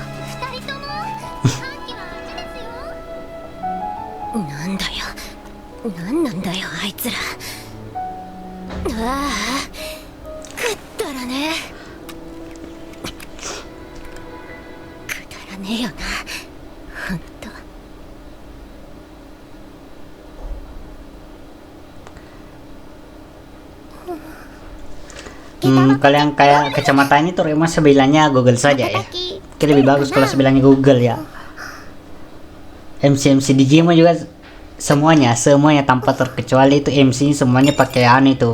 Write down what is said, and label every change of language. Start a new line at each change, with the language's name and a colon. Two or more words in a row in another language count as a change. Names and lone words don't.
Japanese: 二人とも半期はあっちですよ。なんだよ、なんなんだよあいつら。ああ、くだらねえよな、ほんと。
Indonesian: Kalau yang kayak kacamata ini tuh emang sebilangnya Google saja ya. Mungkin lebih bagus kalau sebilangnya Google ya. MC di game juga semuanya tanpa terkecuali itu MC semuanya pakai itu.